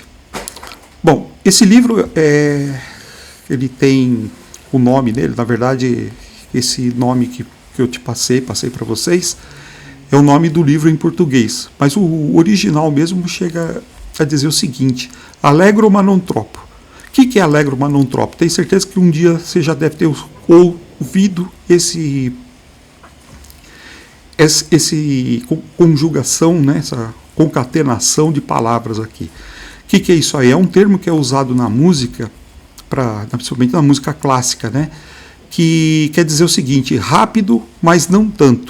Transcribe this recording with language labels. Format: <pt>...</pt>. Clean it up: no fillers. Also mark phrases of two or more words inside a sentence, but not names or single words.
<pt>Bom, esse livro, ele tem o nome dele, na verdade, esse nome que eu te passei para vocês, é o nome do livro em português, mas o original mesmo chega a dizer o seguinte: Allegro ma non troppo. O que é Allegro ma non troppo? Tenho certeza que um dia você já deve ter ouvido esse conjugação, né, essa concatenação de palavras aqui. O que é isso aí? É um termo que é usado na música, principalmente na música clássica, né, que quer dizer o seguinte: rápido, mas não tanto.</pt>